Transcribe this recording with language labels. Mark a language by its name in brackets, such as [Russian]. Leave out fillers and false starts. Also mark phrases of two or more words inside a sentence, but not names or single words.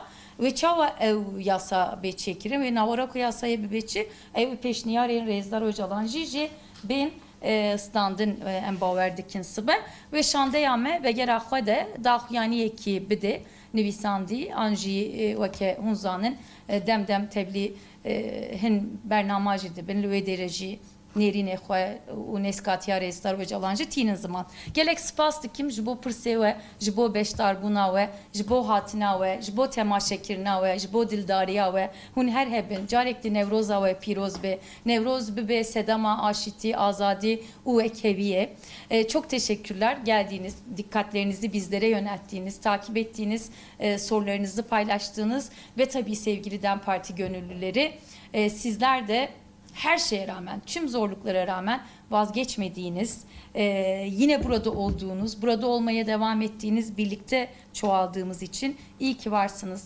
[Kurdish] Ve çawa ew yasa bê çêkirin ve navara ku yasayê bibêçi ew pêşniyarên Birêzdar Öcalan jî bên standın em bawer dikin sibe ve şandeya me ve gera xwe de daxuyaniyekî bide nivîsandî an jî weke hûn zanin dem tebliğ hin bernama jî dibin li wê derê jî nêrînê xwe û nêskatiya Birêzdar Öcalan jî tînin ziman. Gelek spas dikim ji bo pirsê we, ji bo beşdarbûna we, ji bo hatina we, ji bo temaşekirina we, ji bo dildariya we hûn her hebin. Carek di Newroza we pîroz be. Newroz bibe sedema, aşitî, azadî û ekheviye. [Turkish] Çok teşekkürler geldiğiniz, dikkatlerinizi bizlere yönelttiğiniz, takip ettiğiniz, sorularınızı paylaştığınız ve tabii sevgili DEM Parti gönüllüleri sizler de her şeye rağmen, tüm zorluklara rağmen vazgeçmediğiniz, yine burada olduğunuz, burada olmaya devam ettiğiniz, birlikte çoğaldığımız için iyi ki varsınız.